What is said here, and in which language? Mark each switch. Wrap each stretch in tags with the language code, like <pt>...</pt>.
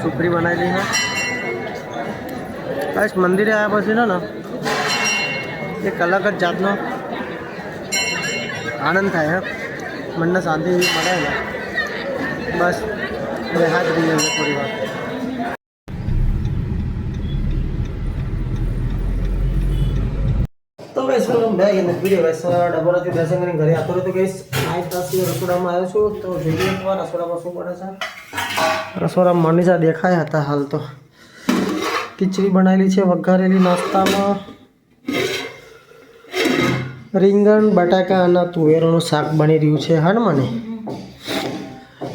<gu>સુપરી બનાવી લી है गाइस। મંદિરે આવ્યા પછી ને એક અલગ જ જાતનો આનંદ થાય। મનને શાંતિ મળે ને બસ બે હાથ રહીએ થોડી વાર।</gu> <en>तो guys welcome back in the video guys.</en> <gu>डबोराથી દર્શન કરીને ઘરે આતો રહ્યો। તો ગાइस આજ તાસી રસોડામાં આવ્યો છું તો જોઈએ એકવાર રસોડામાં શું પડે છે। રસોડામાં મનીષા દેખાયા હતા હાલ તો। ખીચડી બનાવેલી છે વઘારેલી, નાસ્તામાં રીંગણ બટાકા અને તુવેરનું શાક બની રહ્યું છે હનુમાને।</gu>